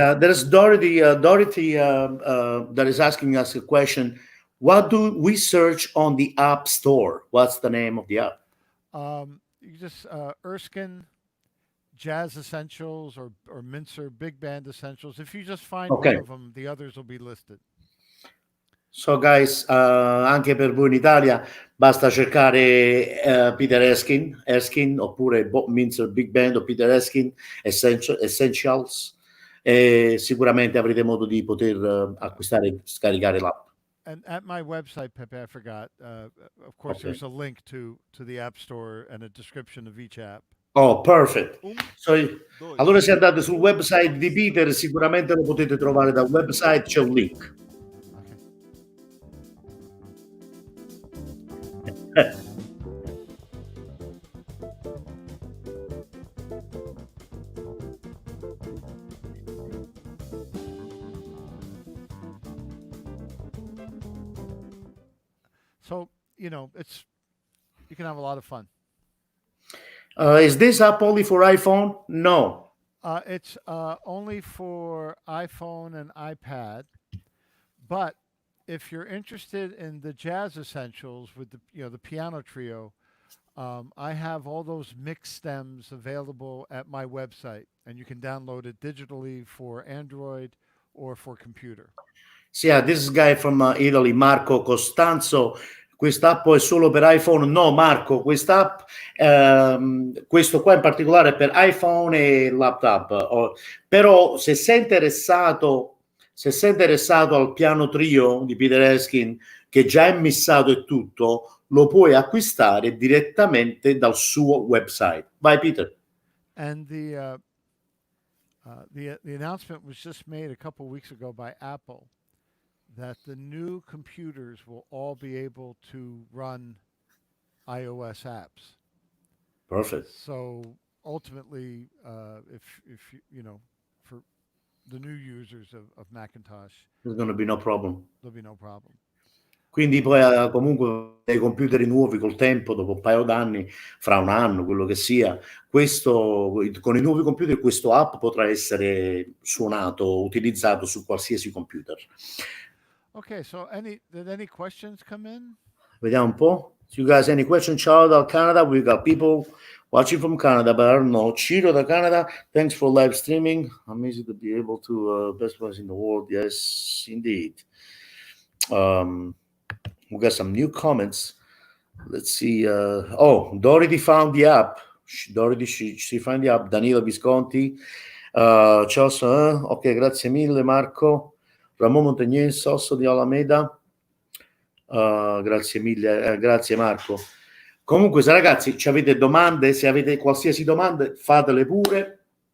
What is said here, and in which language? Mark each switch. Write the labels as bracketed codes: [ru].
[en] There's Dorothy that is asking us a question. What do we search on the App Store? What's the name of the app? You just Erskine Jazz Essentials or Mintzer Big Band Essentials. If you just find one of them, the others will be listed. So guys, [it] anche per voi in Italia basta cercare Peter Erskine oppure Bob Mintzer Big Band o Peter Erskine Essentials, e sicuramente avrete modo di poter acquistare e scaricare l'app. [en] And at my website, Pepe, I forgot, of course, there's a link to the App Store and a description of each app. Oh, perfect. [it] Allora se andate sul website di Peter, sicuramente lo potete trovare dal website, c'è un link. [en] Okay. So, you can have a lot of fun. Is this app only for iPhone? No. It's only for iPhone and iPad. But if you're interested in the Jazz Essentials with the piano trio, I have all those mix stems available at my website, and you can download it digitally for Android or for computer. So yeah, this is guy from Italy, Marco Costanzo. [it] Quest'app è solo per iPhone? No, Marco, quest'app, questo qua in particolare è per iPhone e laptop. Però se sei interessato Se sei interessato al piano trio di Peter Erskine, che già è missato e tutto, lo puoi acquistare direttamente dal suo website. Vai, Peter. [en] And the announcement was just made a couple weeks ago by Apple that the new computers will all be able to run iOS apps. Perfect. So ultimately, if you know, for the new users of Macintosh, There's gonna be no problem. there'll be no problem. [it] Quindi Um, poi comunque dei computer nuovi col tempo, dopo un paio d'anni, fra un anno, quello che sia, questo, con i nuovi computer questo app potrà essere suonato, utilizzato su qualsiasi computer. [en] okay, so did any questions come in? [it] Vediamo un po'. [en] You guys any question? [it] Ciao dal Canada. [en] We got people watching from Canada, but I don't know. [it] Ciro da Canada. [en] Thanks for live streaming. Amazing to be able to best place in the world. Yes, indeed. Um, we got some new comments. Let's see. Dorothy found the app. Dorothy, she found the app. Danilo Visconti. [it] Ciao, ok, grazie mille, Marco. Ramon Montagnier, Sosso di Alameda. Grazie mille, grazie Marco. Comunque, se ragazzi ci avete domande, se avete qualsiasi domanda, fatele pure.